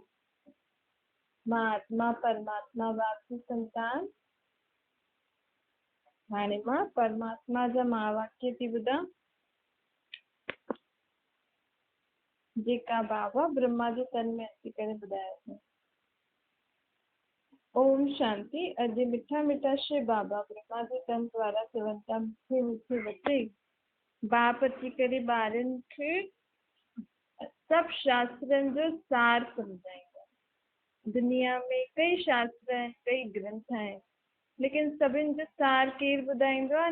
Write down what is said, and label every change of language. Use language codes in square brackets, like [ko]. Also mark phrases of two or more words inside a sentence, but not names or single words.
[sd] मां आत्मा परमात्मा बाप जी संतान। हाणे मां परमात्मा जा महावाक्य थी ॿुधां जेका बाबा ब्रह्मा जे तन में अची करे ॿुधाया अथईं। ओम शांति। अॼु मिठा मिठा श्री बाबा ब्रह्मा जे तन द्वारा चवनि था मिठे मिठे बचे बाप अची करे ॿारनि खे सभु शास्त्रनि जो सार सम्झाईंदा। दुनिया में कई शास्त्र आहिनि, कई ग्रंथ आहिनि, लेकिन सभिनि जो सार केरु ॿुधाईंदो आहे?